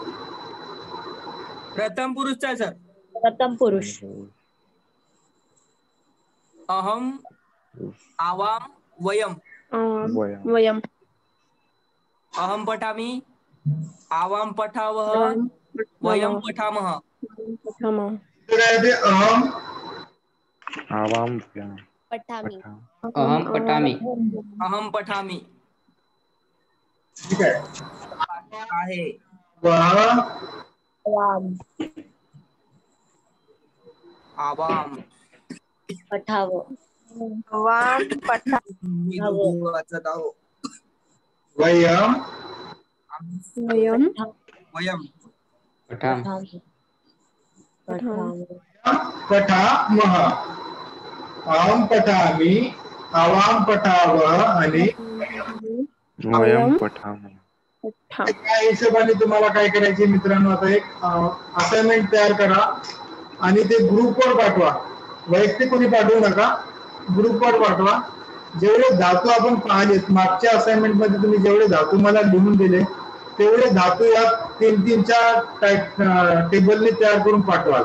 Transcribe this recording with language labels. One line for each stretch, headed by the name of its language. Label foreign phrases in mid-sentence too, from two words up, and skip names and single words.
Marathi: प्रथम पुरुषचा सर
Sanskrit: प्रथम पुरुष अहम आवाम वयम वयम अहम पठामि आवाम पठावः वयम पठामः अहम आवां पठामि अहं पठामि अहम पठामि
Marathi: ठीक आहे आहे
Sanskrit: वह वाम आवाम पठाव वाम पठा
Marathi: मी दोघे वाचत आहो
Sanskrit: वयम वयम वयम पठाम पठामः अहम पठामि आवाम पठावः आणि वयं पठामः पठा
Marathi: त्या हिशोबाने तुम्हाला काय करायचे मित्रांनो, आता एक असाइनमेंट तयार करा आणि ते ग्रुपवर पाठवा. वैयक्तिक कोणी पाठवू नका, ग्रुपवर पाठवा. जेवढे धातू आपण पाहिलेत मागच्या असाइनमेंट मध्ये, तुम्ही जेवढे धातू मला लिहून दिले तेवढे धातू या 3-3च्या टेबलने तयार करून पाठवा.